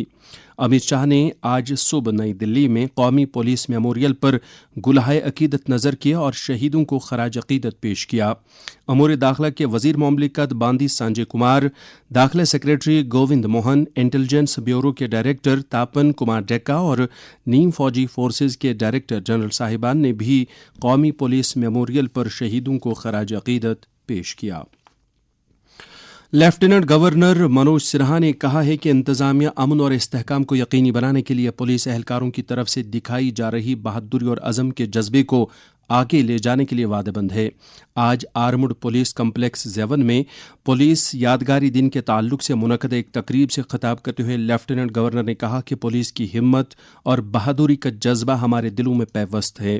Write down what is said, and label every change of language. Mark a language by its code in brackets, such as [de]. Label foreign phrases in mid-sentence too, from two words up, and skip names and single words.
[ur] امیت شاہ نے آج صبح نئی دلی میں قومی پولیس میموریل پر گلہائے عقیدت نظر کیا اور شہیدوں کو خراج عقیدت پیش کیا۔ امور داخلہ کے وزیر مملکت باندی سانجے کمار، داخلہ سیکریٹری گووند موہن، انٹیلیجنس بیورو کے ڈائریکٹر تاپن کمار ڈیکا اور نیم فوجی فورسز کے ڈائریکٹر جنرل صاحبان نے بھی قومی پولیس میموریل پر شہیدوں کو خراج عقیدت پیش کیا۔ لیفٹیننٹ گورنر منوج سنہا نے کہا ہے کہ انتظامیہ امن اور استحکام کو یقینی بنانے کے لیے پولیس اہلکاروں کی طرف سے دکھائی جا رہی بہادری اور عزم کے جذبے کو آگے لے جانے کے لیے وعدہ بند ہے۔ آج آرمڈ پولیس کمپلیکس زیون میں پولیس یادگاری دن کے تعلق سے منعقدہ ایک تقریب سے خطاب کرتے ہوئے لیفٹیننٹ گورنر نے کہا کہ پولیس کی ہمت اور بہادری کا جذبہ ہمارے دلوں میں پیوست ہے۔